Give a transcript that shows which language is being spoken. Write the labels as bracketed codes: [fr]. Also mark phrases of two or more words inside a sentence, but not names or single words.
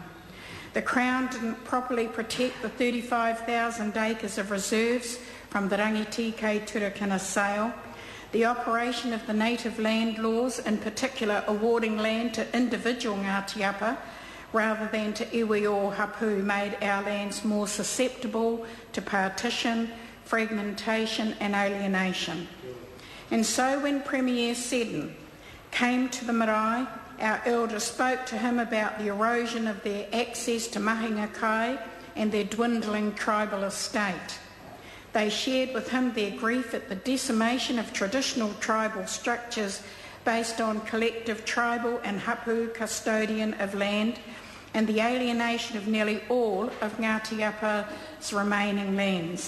[en] The Crown didn't properly protect the 35,000 acres of reserves from the Rangiti Turakina sale. The operation of the native land laws, in particular awarding land to individual Ngati Apa rather than to [mi] iwi o hapu, [en] made our lands more susceptible to partition, fragmentation and alienation. And so when Premier Seddon came to the marae, our elders spoke to him about the erosion of their access to [mi] mahinga kai [en] and their dwindling tribal estate. They shared with him their grief at the decimation of traditional tribal structures based on collective tribal and hapu custodian of land and the alienation of nearly all of Ngati Apa's remaining lands.